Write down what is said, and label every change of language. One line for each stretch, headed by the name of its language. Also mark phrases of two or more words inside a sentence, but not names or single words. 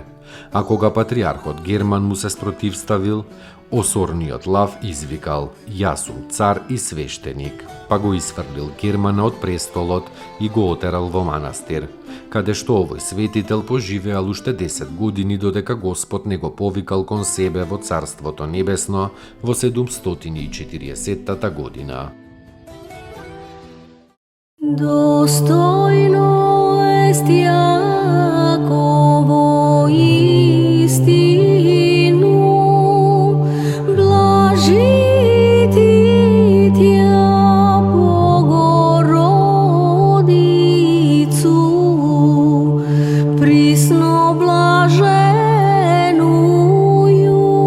Macedonian: А кога патриархот Герман му се спротивставил, осорниот Лав извикал: "Јас сум цар и свештеник", па го исфрлил Германа од престолот и го отерал во манастир, каде што овој светител поживеал уште 10 години додека Господ не го повикал кон себе во Царството Небесно во 740 година.
Church Slavic: Достойно est Јаково истину, блажити Тја Богородицу, присно блаженују